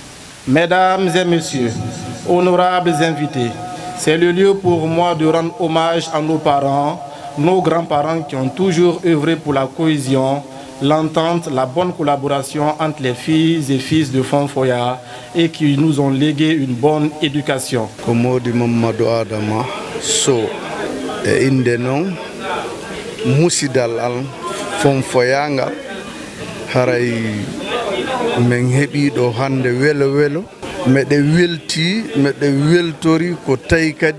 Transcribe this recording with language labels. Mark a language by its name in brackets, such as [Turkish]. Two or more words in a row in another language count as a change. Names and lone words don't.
[French] Mesdames et messieurs, honorables invités, c'est le lieu pour moi de rendre hommage à nos parents, nos grands-parents qui ont toujours œuvré pour la cohésion, l'entente, la bonne collaboration entre les filles et fils de Fonfoya et qui nous ont légué une bonne éducation. [Fula] Komodi Mamadou Adama so e inde non musidal al Fonfoya ngal haray men heɓi ɗo hande welo welo meɗe welti meɗe weltori ko tawi kadi